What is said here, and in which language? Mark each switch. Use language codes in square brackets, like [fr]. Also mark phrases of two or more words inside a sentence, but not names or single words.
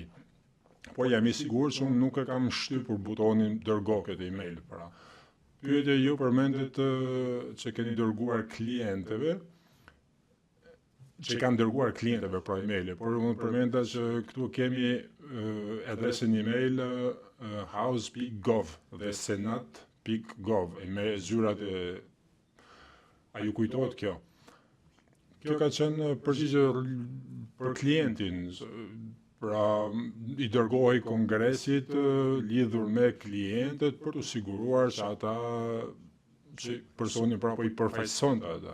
[sq] Por jam i sigurt që unë nuk e kam shtypur butonin dërgo këtë email. Pra, pyetje, ju përmendet që keni dërguar klientëve, që kanë dërguar klientëve pra emaile, por unë përmenda që këtu kemi adresën email house.gov dhe senat.gov me zyrat e... A ju kujtohet kjo? Kjo ka qenë përgjigje për klientin, pra i dërgohej kongresit lidhur me klientët për të siguruar që ata që personi prapo i përfaqëson ata.